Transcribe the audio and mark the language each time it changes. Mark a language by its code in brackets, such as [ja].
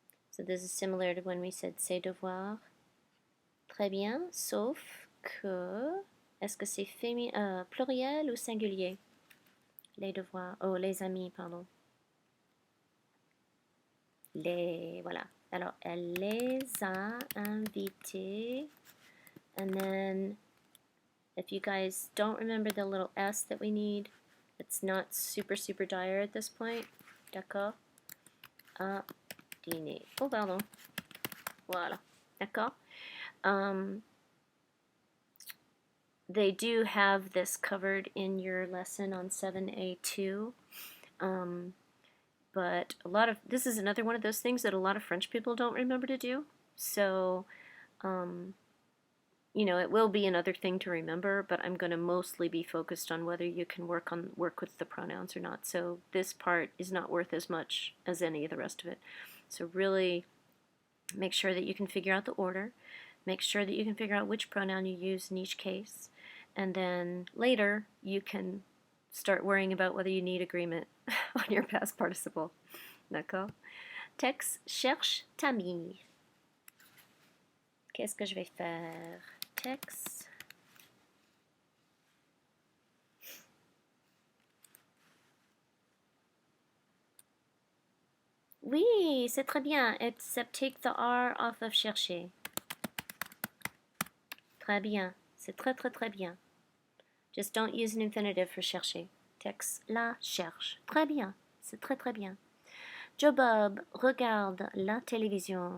[en] So this is similar to when we said [fr] ses devoirs. Très bien, sauf que, est-ce que c'est pluriel ou singulier? Les devoirs, oh, les amis, pardon. Voilà. Alors, elle les a invités. [en] And then, if you guys don't remember the little S that we need, it's not super dire at this point. [fr] D'accord? À dîner. Oh, pardon. Voilà. D'accord? [en] They do have this covered in your lesson on 7A2. But this is another one of those things that a lot of French people don't remember to do. So, you know, it will be another thing to remember, but I'm going to mostly be focused on whether you can work with the pronouns or not. So this part is not worth as much as any of the rest of it. So really make sure that you can figure out the order. Make sure that you can figure out which pronoun you use in each case. And then later you can start worrying about whether you need agreement on your past participle. [fr] D'accord? Tex cherche Tammy. Qu'est-ce que je vais faire? Tex. Oui, c'est très bien, [en] except take the R off of chercher. [fr] Très bien, c'est très très très bien. [en] Just don't use an infinitive for chercher. [fr] Texte la cherche. Très bien, c'est très très bien. Joe Bob regarde la télévision.